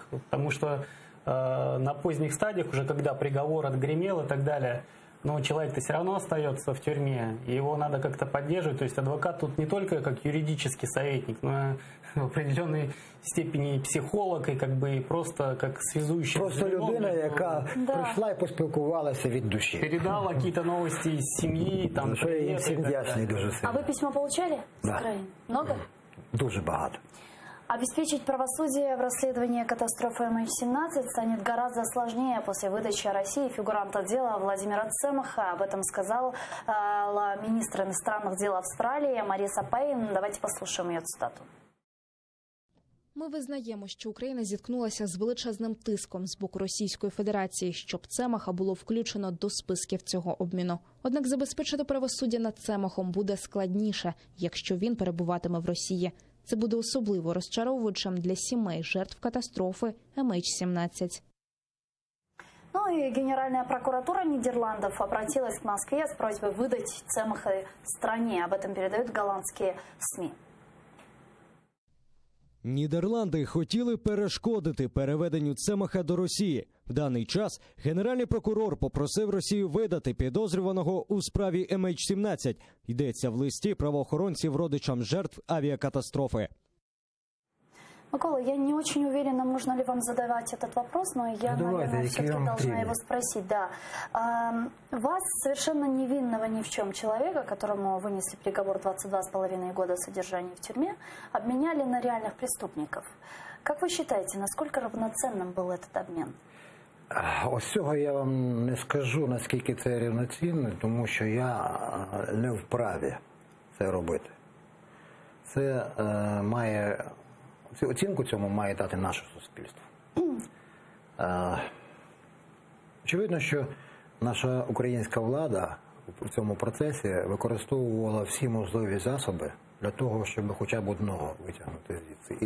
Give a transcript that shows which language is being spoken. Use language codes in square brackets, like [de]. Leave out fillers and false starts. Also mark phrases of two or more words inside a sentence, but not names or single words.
[ru] Потому что на поздних стадиях, уже когда приговор отгремел и так далее, но человек-то все равно остается в тюрьме, и его надо как-то поддерживать. То есть адвокат тут не только как юридический советник, но в определенной степени психолог, и как бы и просто как связующий. [uk] Просто людина, яка прийшла і поспілкувалася від душі. [ru] Передала какие-то новости из семьи, там, [uk] Що я їм [ru] привет и [uk] всім так вдячний [ru] далее. [uk] дуже [ru] А вы [uk] сильно. [ru] письмо получали с Да. Украины? Много? [uk] Дуже багато. [ru] Обеспечить правосудие в расследовании катастрофы MH17 станет гораздо сложнее после выдачи России фигуранта дела Владимира Цемаха. Об этом сказала министр иностранных дел Австралии Мариса Пейн. Давайте послушаем ее цитату. [uk] Ми визнаємо, що Україна зіткнулася з величезним тиском з боку Російської Федерації, щоб Цемаха було включено до списків цього обміну. Однак забезпечити правосуддя над Цемахом буде складніше, якщо він перебуватиме в Росії. Це буде особливо розчаровуючим для сімей жертв катастрофи MH17. [ru] Ну и Генеральная прокуратура Нидерландов обратилась к Москве с просьбой выдать Цемаха стране. Об этом передают голландские СМИ. [uk] Нідерланди хотіли перешкодити переведенню Цемаха до Росії. В даний час генеральний прокурор попросив Росію видати підозрюваного у справі MH17. Йдеться в листі правоохоронців родичам жертв авіакатастрофи. [ru] Микола, я не очень уверена, можно ли вам задавать этот вопрос, но я, наверное, все-таки должна его спросить. Да. Вас, совершенно невинного ни в чем человека, которому вынесли приговор 22,5 года содержания в тюрьме, обменяли на реальных преступников. Как вы считаете, насколько равноценным был этот обмен? [uk] Ось цього я вам не скажу, наскільки це рівноцінно, тому що я не вправі це робити. Це має... Оцінку цьому має дати наше суспільство. Очевидно, що наша українська влада в цьому процесі використовувала всі можливі засоби для того, щоб хоча б одного витягнути звідси.